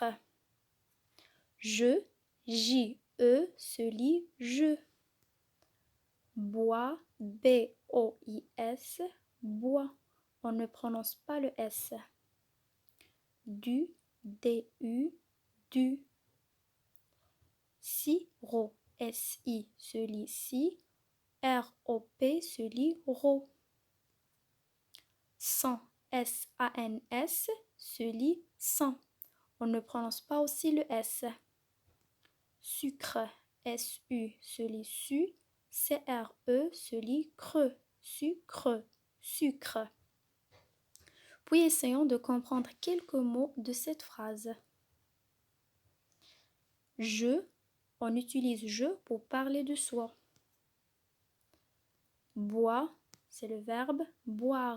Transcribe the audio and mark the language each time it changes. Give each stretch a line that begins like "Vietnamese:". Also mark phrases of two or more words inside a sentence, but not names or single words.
French: Je, J-E se lit je. Bois, B-O-I-S, bois. On ne prononce pas le S. Du, D-U, du. Sirop, S-I se lit si. R-O-P se lit ro. Sang, S-A-N-S se lit sang. On ne prononce pas aussi le S. Sucre, S-U se lit su. C-R-E se lit creux. Sucre, sucre. Puis essayons de comprendre quelques mots de cette phrase. Je, on utilise je pour parler de soi. Bois, c'est le verbe boire.